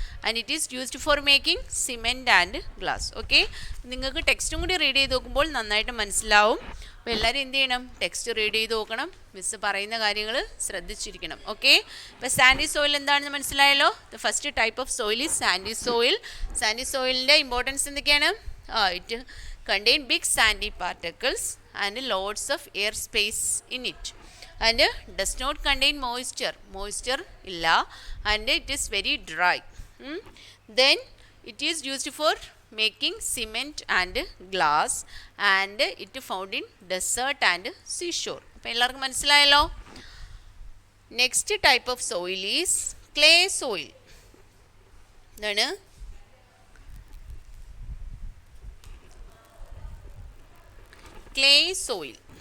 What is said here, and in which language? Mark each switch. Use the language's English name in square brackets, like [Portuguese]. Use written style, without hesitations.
[English] And it is used for making cement and glass. [Malayalam] Okay, നിങ്ങൾക്ക് ടെക്സ്റ്റും കൂടി read ചെയ്ത് നോക്കുമ്പോൾ നന്നായിട്ട് മനസ്സിലാവും. അപ്പോൾ എല്ലാവരും എന്ത് ചെയ്യണം? ടെക്സ്റ്റ് റീഡ് ചെയ്ത് നോക്കണം, മിസ്സ് പറയുന്ന കാര്യങ്ങൾ ശ്രദ്ധിച്ചിരിക്കണം. ഓക്കെ, ഇപ്പോൾ സാൻഡി സോയിൽ എന്താണെന്ന് മനസ്സിലായല്ലോ. [English] The first type of soil is sandy soil. [Malayalam] Sandy സോയിലിൻ്റെ importance എന്തൊക്കെയാണ്? [English] It contain big sandy particles and lots of air space in it, and does not contain moisture illa, and it is very dry. Then it is used for making cement and glass, and it found in desert and seashore. [Malayalam] അപ്പോൾ എല്ലാവർക്കും മനസ്സിലായല്ലോ. [English] Next type of soil is clay soil. എന്താണ്? clay soil.